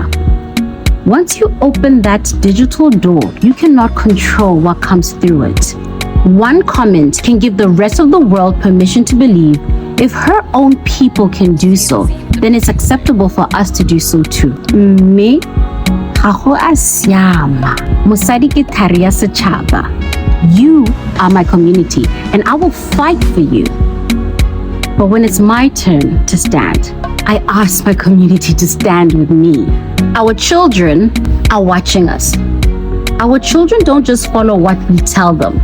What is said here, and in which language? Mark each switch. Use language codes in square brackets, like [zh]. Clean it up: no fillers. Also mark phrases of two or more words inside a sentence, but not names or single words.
[en] Once you open that digital door, you cannot control what comes through it. One comment can give the rest of the world permission to believe if her own people can do so, then it's acceptable for us to do so too. Me, [nso] ha go a siama. Mosadi ke thari ya setšhaba. [en] You are my community, and I will fight for you. But when it's my turn to stand, I ask my community to stand with me. Our children are watching us. Our children don't just follow what we tell them.